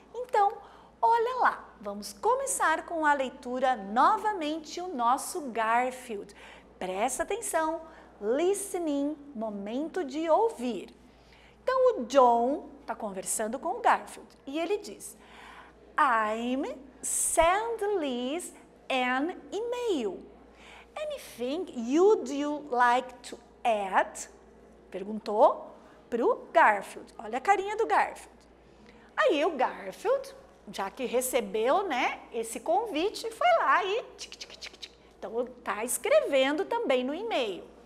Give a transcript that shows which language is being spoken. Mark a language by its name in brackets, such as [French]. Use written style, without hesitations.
[Portuguese] Então, olha lá, vamos começar com a leitura novamente o nosso Garfield. Presta atenção, listening, momento de ouvir. Então o John está conversando com o Garfield e ele diz: [English] I'm send Liz an email. Anything you'd like to add? [Portuguese] Perguntou para o Garfield. Olha a carinha do Garfield. Aí o Garfield, já que recebeu, esse convite, foi lá e então está escrevendo também no e-mail.